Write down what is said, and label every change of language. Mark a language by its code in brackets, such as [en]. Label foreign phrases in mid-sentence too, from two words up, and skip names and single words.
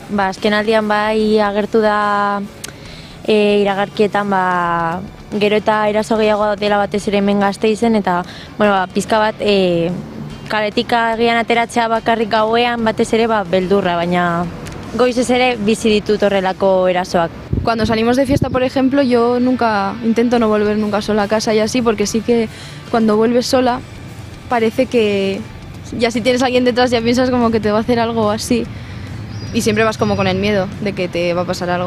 [eu] Azken aldian bai agertu da iragarkietan gero eta eraso gehiago dela batez ere hemen Gasteizen, eta pizka bat kaletik agian ateratzea bakarrik gauean batez ere beldurra, baina goizez ere bizi ditut horrelako erasoak. [es] Cuando salimos de fiesta, por ejemplo, yo intento no volver nunca sola a casa y así, porque sí que cuando vuelves sola parece que ya si tienes a alguien detrás ya piensas como que te va a hacer algo así y siempre vas como con el miedo de que te va a pasar algo.